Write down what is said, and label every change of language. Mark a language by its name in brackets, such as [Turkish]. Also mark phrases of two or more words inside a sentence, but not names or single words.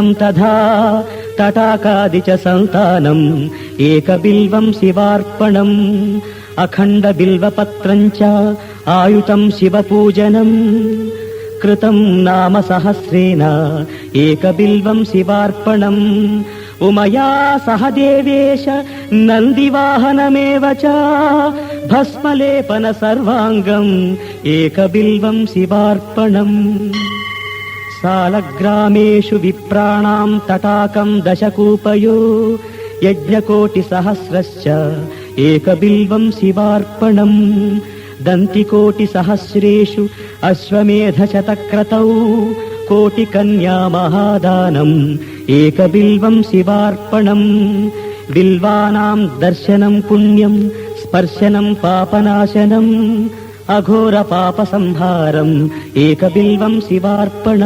[Sanskrit] तथा तटाकादि च सन्तानम् एकबिल्वं शिवार्पणम् अखण्डबिल्वपत्रं च आयुतं शिवपूजनम् कृतं नाम सहस्रेण एकबिल्वं शिवार्पणम् उमया सह देवेश नन्दिवाहनमेव च भस्मलेपन सर्वाङ्गम् एकबिल्वं शिवार्पणम् सालग्रामेषु विप्राणां तटाकं दशकूपयो यज्ञकोटिसहस्रश्च एकबिल्वं शिवार्पणम् దంతికోటిసహస్రేషు అశ్వమేధశతక్రతౌ కోటికన్యా మహాదానం ఏకబిల్వం శివార్పణం. బిల్వానాం దర్శనం పుణ్యం స్పర్శనం పాపనాశనం అఘోర పాప సంహారం ఏకబిల్వం శివార్పణం.